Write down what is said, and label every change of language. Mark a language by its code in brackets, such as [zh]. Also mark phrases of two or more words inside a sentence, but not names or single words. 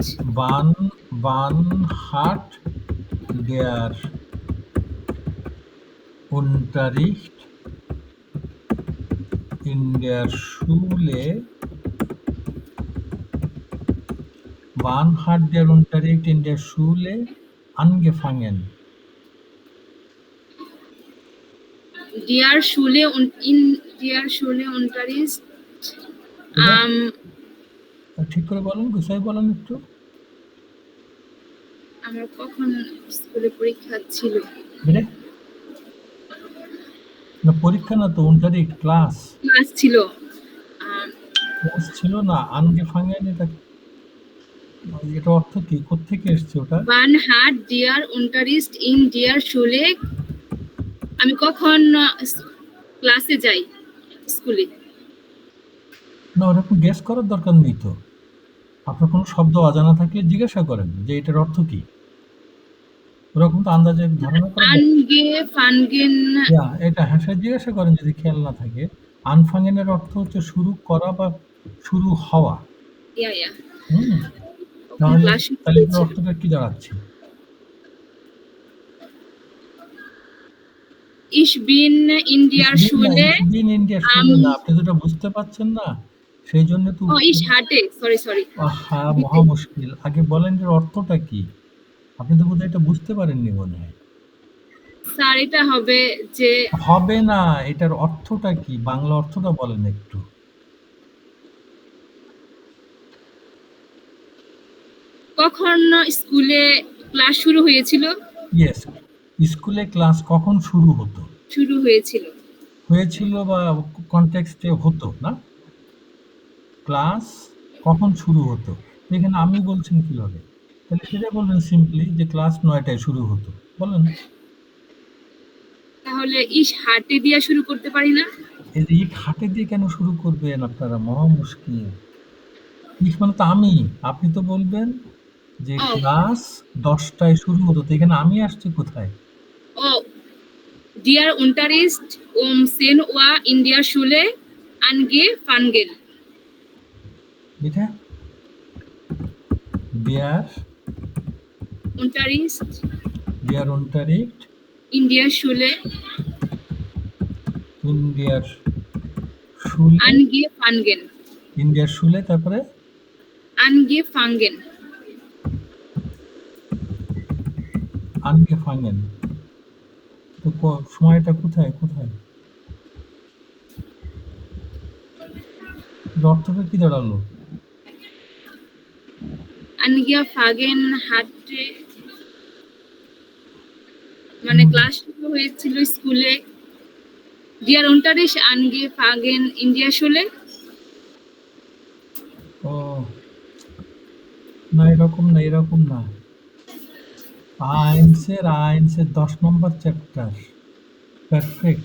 [de] Wann hat der Unterricht in der Schule Wann hat der Unterricht in der Schule angefangen? der Schule und in der Schule Unterricht [bn] ঠিক করে বলেন, গুছাই বলেন একটু। আমার কখন স্কুলে পরীক্ষা ছিল? মানে না, পরীক্ষা না তো, Unterricht, ক্লাস ছিল। ক্লাস ছিল না, angefangen, এটা অর্থ কি? কোত্থেকে এসছে ওটা? [de] Wann hat der Unterricht in der Schule [bn] আমি কখন ক্লাসে যাই, স্কুলে? না, ওরকম গেস করার দরকার নেই তো। আপনার কোনো শব্দ অজানা থাকলে জিজ্ঞাসা করেন যে এটার অর্থ কি। ওরকম তো আন্দাজে ধারণা করেন। Angefangen এটা হ্যাঁ, সেটা জিজ্ঞাসা করেন যদি খেয়াল না থাকে। আনফাঙ্গেন এর অর্থ হচ্ছে শুরু করা বা শুরু হওয়া। [de] ja ja [bn] তাহলে ক্লাস তাহলে এর অর্থটা কি দাঁড়াচ্ছে? [de] Ich bin in der Schule. [bn] না, আপনি যেটা বুঝতে পারছেন না, সেই জন্য তো [de] ich hatte, sorry. [bn] আহা, মহা মুশকিল। আগে বলেন এর অর্থটা কি? আপনি তো বোধহয় এটা বুঝতে পারেননি মনে হয়। স্যার, এটা হবে যে হবে না, এটার অর্থটা কি? বাংলা অর্থটা বলেন একটু। কখন স্কুলে ক্লাস শুরু হয়েছিল? ইয়েস, স্কুলে ক্লাস কখন শুরু হতো? শুরু হয়েছিল বা কনটেক্সটে হতো না? ক্লাস কখন শুরু হতো? এখানে আমি বলছেন কিভাবে? তাহলে সেটা বলবেন সিম্পলি যে ক্লাস 9টায় শুরু হতো। বলেন। তাহলে [de] ich hatte [bn] দিয়ে শুরু করতে পারি না? এই যে [de] ich hatte [bn] দিয়ে কেন শুরু করবেন আপনারা? মহা মুশকিল। ইট মানে তো আমি। আপনি তো বলবেন যে ক্লাস 10টায় শুরু হতো, তো এখানে আমি আসছি কোথায়? [de] Der Unterricht 10 Uhr in der Schule angefangen. [bn] এটা der [de] Unterricht in der Schule angefangen. In der Schule, [bn] তারপরে [de] angefangen. [bn] তো সময়টা কোথায়? অর্থটা কি দাঁড়ালো? [de] angefangen hatte [bn] মানে ক্লাস শুরু হয়েছিল স্কুলে। [de] Der Unterricht angefangen in der Schule. [bn] না, এরকম না। আইনসের 10 নম্বর চ্যাপ্টার পারফেক্ট।